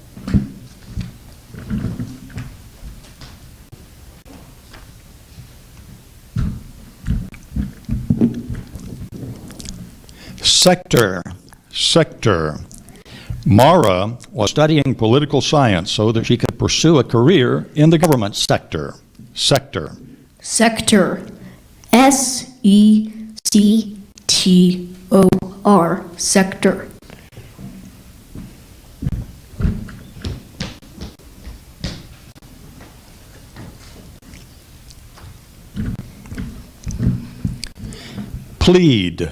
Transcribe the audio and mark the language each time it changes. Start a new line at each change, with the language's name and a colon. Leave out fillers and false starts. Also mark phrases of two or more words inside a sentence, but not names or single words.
English: Sector. Sector. Mara was studying political science so that she could pursue a career in the government sector. Sector. Sector. S-E-C-T-O-R. Sector. Plead.